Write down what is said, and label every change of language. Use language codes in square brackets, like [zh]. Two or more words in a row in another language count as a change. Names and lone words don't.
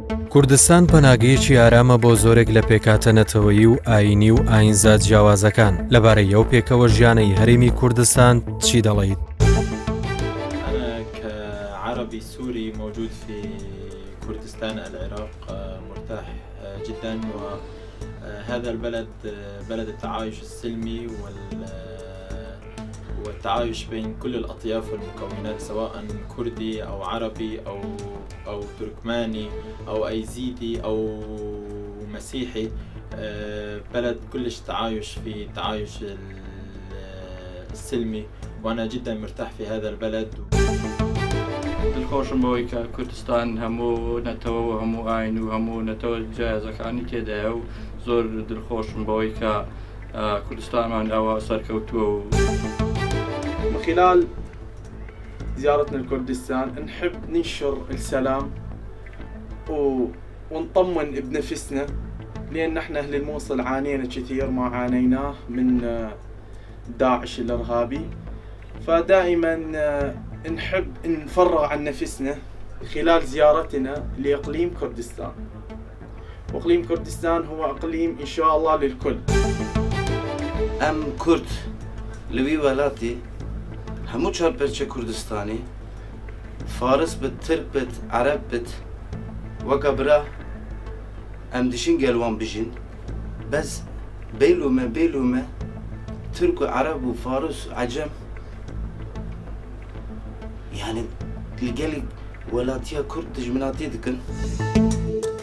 [ckb] کوردستان پەناگەیەکی ئارامە بۆ زۆرێک لە پێکهاتەنەتەوەیی و ئاینی و ئاینزا جیاوازەکان لەبارەی ئەو پێکەوەژیانەی هەرێمی کوردستان چی دەڵێیت؟ [ar] أنا كعربي سوري موجود في كردستان العراق مرتاح جدا، وهذا البلد بلد التعايش السلمي والتعايش بين كل الأطياف والمكونات، سواء كردي أو عربي أو تركماني أو أيزيدي أو مسيحي. بلد كلش تعايش في التعايش السلمي، وأنا جدا مرتاح في هذا البلد. [ckb] دڵخۆشم بەوەی کە کوردستان هەموو نەتەوە و هەموو ئاین و هەموو نەتەوە جیاوازەکانی تێدایە و زۆر دڵخۆشم بەوەی کە کوردستانمان ئەوە سەرکەوتووە. [ar] من خلال زيارتنا لكردستان نحب ننشر السلام ونطمن بنفسنا، لأن احنا أهل الموصل عانينا كثير ما عانيناه من داعش الإرهابي، فدائما نحب نفرغ عن نفسنا خلال زيارتنا لإقليم كردستان. وإقليم كردستان هو إقليم إن شاء الله للكل. [ku] أم كرد لوي ولاتي همو چار پرچه كردستاني فارس بت، ترك بت، عرب بت، وكبرا ام دشين قلوان بجين، بس بيلومه ترك وعرب وفارس وعجم، يعني لقالي ولاتيا كرد تجمناتي دكن.